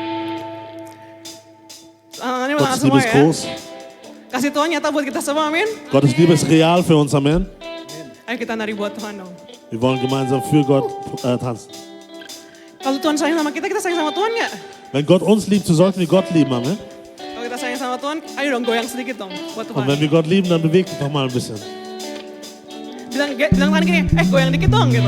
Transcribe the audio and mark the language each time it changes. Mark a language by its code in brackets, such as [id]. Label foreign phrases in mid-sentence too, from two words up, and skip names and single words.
[id] Tangannya [de] Gottes [id] belakang [de] Liebe [id] semua [de] ist [id] ya. [de] groß. [id] Kasih Tuhan nyata buat kita semua, amin. [de] Gottes Liebe ist real für uns, Amen. [id] Ayo kita nari buat Tuhan dong. [de] Wir wollen gemeinsam für Gott tanzen. [id] Kalau Tuhan sayang sama kita sayang sama Tuhan nggak? [de] Wenn Gott uns liebt, so sollten wir Gott lieben, Amen. [id] Kalau kita sayang sama Tuhan, ayo dong goyang sedikit dong buat [de] Und [id] Tuhan. [de] wenn wir Gott lieben, dann bewegt dich doch mal ein bisschen. [id] Bilang tangan gini, goyang dikit dong gitu.